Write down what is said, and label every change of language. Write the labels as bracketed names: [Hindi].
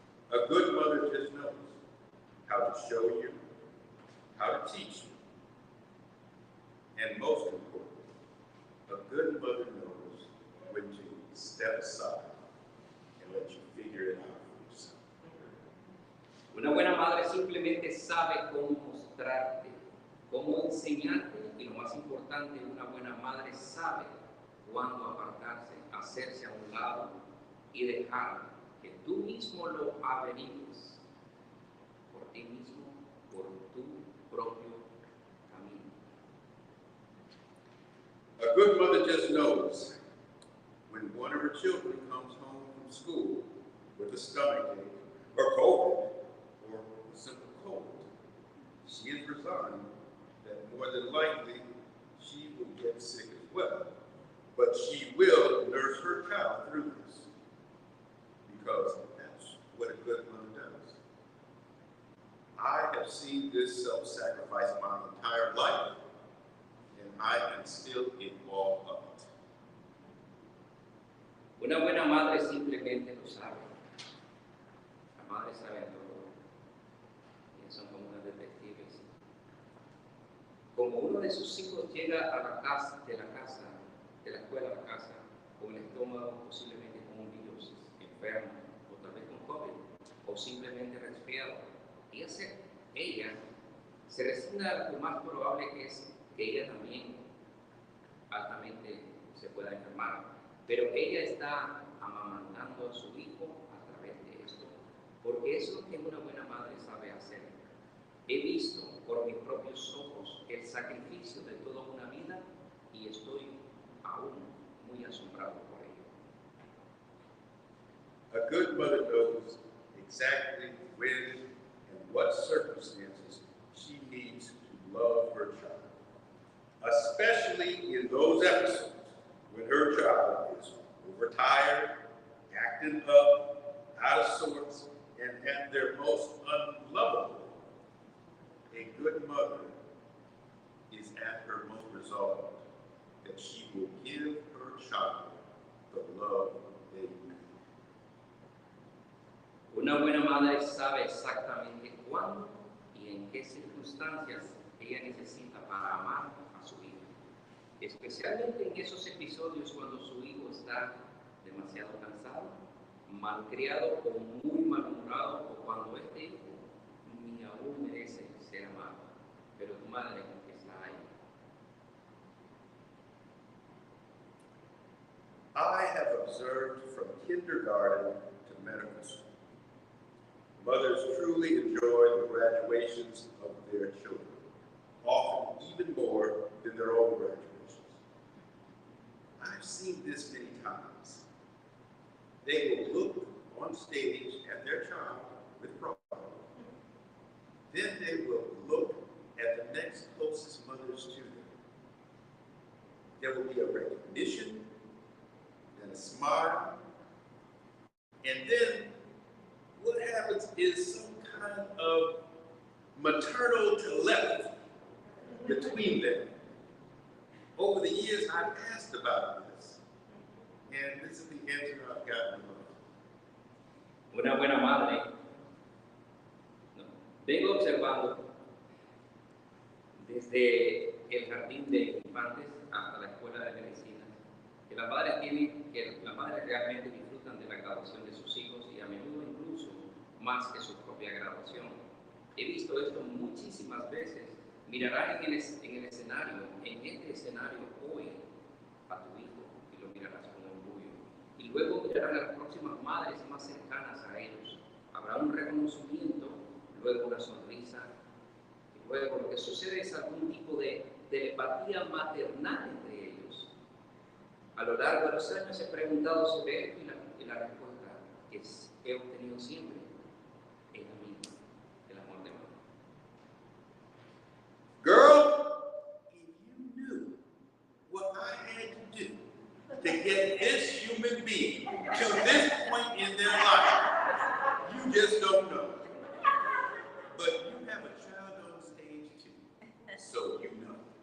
[English] A good mother just knows how to show you, how to teach you, and most important, a good mother knows when to step aside and let you figure it out for yourself. [Spanish] Una buena madre simplemente sabe cómo mostrarte, cómo enseñarte, y lo más importante, una buena madre sabe cuándo apartarse, hacerse a un lado y dejar que tú mismo lo averigues por ti mismo, por tu propio camino. [English] A good mother just knows when one of her children comes home from school with a stomachache or COVID or a simple cold. She is resigned that more than likely she will get sick as well, but she will nurse her child through this because that's what a good mother does. I have seen this self-sacrifice my entire life, and I am still in awe of it. [Spanish] Una buena madre simplemente lo sabe. La madre sabe todo. Ellas son como unas detectives. Como uno de sus hijos llega a la casa, de la escuela a la casa, con el estómago posiblemente con un virus, enfermo, o tal vez con COVID, o simplemente resfriado, ella se resigna a lo más probable que es que ella también altamente se pueda enfermar. Pero ella está amamantando a su hijo a través de esto, porque eso es lo que una buena madre sabe hacer. He visto por mis propios ojos el sacrificio de toda una vida y estoy aún muy asombrado por ello. [English] A good mother knows exactly when and what circumstances she needs to love her child, especially in those episodes when her child is overtired, acting up, out of sorts, and at their most unlovable. A good mother is at her most resolved that she will give her child the love they need. [Spanish] Una buena madre sabe exactamente cuándo y en qué circunstancias ella necesita para amar a su hijo. Especialmente en esos episodios cuando su hijo está demasiado cansado, malcriado o muy malhumorado, o cuando este hijo ni aún merece ser amado, pero tu madre está ahí. [English] I have observed from kindergarten to medical school, mothers truly enjoy the graduations of their children, often even more than their own graduations. I've seen this many times. They will look on stage at their child with pride. Then they will look at the next closest mothers to them. There will be a recognition, then a smile, and then what happens is some kind of maternal telepathy between them. Over the years, I've asked about this, and this is the answer I've gotten. [Spanish] Una buena madre, ¿no? Vengo observando desde el jardín de infantes hasta la escuela de medicina que las madres realmente disfrutan de la graduación de sus hijos y a menudo incluso más que su propia graduación. He visto esto muchísimas veces. Mirarás en el escenario, en este escenario hoy, a tu hijo y lo mirarás con orgullo. Y luego mirarás a las próximas madres más cercanas a ellos. Habrá un reconocimiento, luego una sonrisa, y luego lo que sucede es algún tipo de simpatía maternal entre ellos. A lo largo de los años he preguntado sobre esto y la respuesta que he obtenido siempre es la misma, el amor de mamá. [English] Girl, if you knew what I had to do to get this human being to this point in their life, you just don't know. But you have a child on stage too, so you know.